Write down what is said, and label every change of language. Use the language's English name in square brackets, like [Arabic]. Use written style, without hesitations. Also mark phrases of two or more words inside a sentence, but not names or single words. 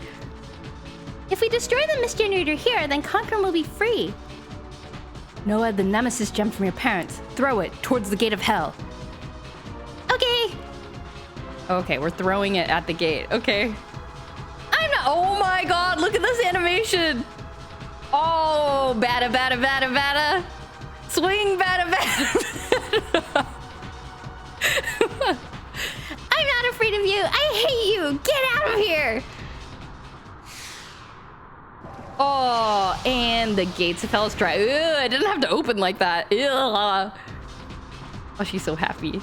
[English] If we destroy the mist generator here, then Conqueror will be free. Noah, the nemesis gem from your parents. Throw it towards the gate of hell. Okay. Okay, we're throwing it at the gate. Okay. I'm not. Oh my god, look at this animation. Oh, bada, bada, bada, bada. Swing, bada, bada. I'm not afraid of you. I hate you. Get out of here. Oh, and the gates of hell is dry. Ugh, I didn't have to open like that. Ugh. Oh, she's so happy.